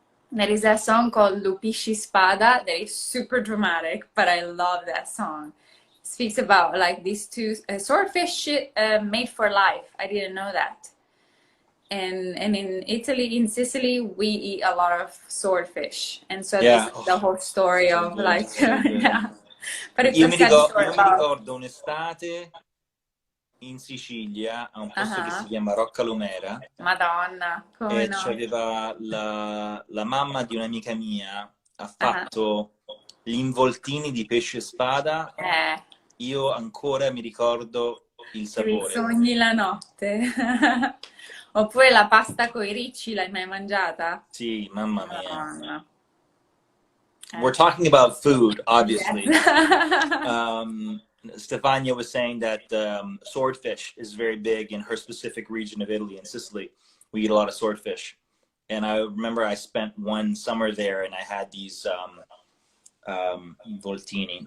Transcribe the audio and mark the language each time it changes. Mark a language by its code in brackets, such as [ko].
[en] There is a song called Lupisci Spada that is super dramatic, but I love that song. It speaks about like these two swordfish made for life. I didn't know that. And in Italy, in Sicily, we eat a lot of swordfish, and so this is the whole story of like, yeah. But it's [it] io mi ricordo un'estate in Sicilia, a un posto che si chiama Roccalumera. Madonna, come e no? c'aveva la mamma di un'amica mia, ha fatto gli involtini di pesce spada. Io ancora mi ricordo il sapore. Sogni la notte. Oppure la pasta coi ricci, l'hai mai mangiata? Sì, mamma mia. Madonna. [en] We're talking about food, obviously. Yes. Stefania was saying that swordfish is very big in her specific region of Italy, in Sicily. We eat a lot of swordfish. And I remember I spent one summer there and I had these involtini.